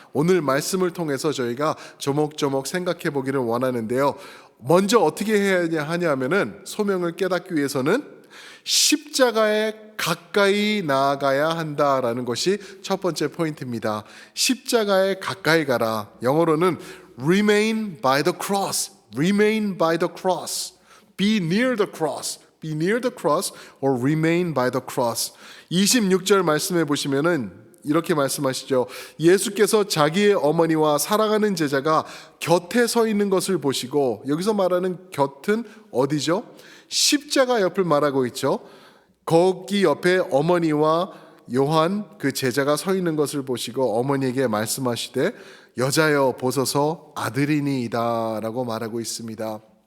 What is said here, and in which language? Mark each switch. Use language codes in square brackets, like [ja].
[ko] 오늘 말씀을 통해서 저희가 조목조목 생각해 보기를 원하는데요. 먼저 어떻게 해야 하냐면은 소명을 깨닫기 위해서는 십자가에 가까이 나아가야 한다라는 것이 첫 번째 포인트입니다. 십자가에 가까이 가라. 영어로는 [en] remain by the cross. Remain by the cross. Be near the cross. Be near the cross or remain by the cross. [ko] 26절 말씀해 보시면은 이렇게 말씀하시죠. 예수께서 자기의 어머니와 사랑하는 제자가 곁에 서 있는 것을 보시고, 여기서 말하는 곁은 어디죠? 십자가 옆을 말하고 있죠. 거기 옆에 어머니와 요한 그 제자가 서 있는 것을 보시고 어머니에게 말씀하시되 여자여 보소서 아들이니이다 라고 말하고 있습니다.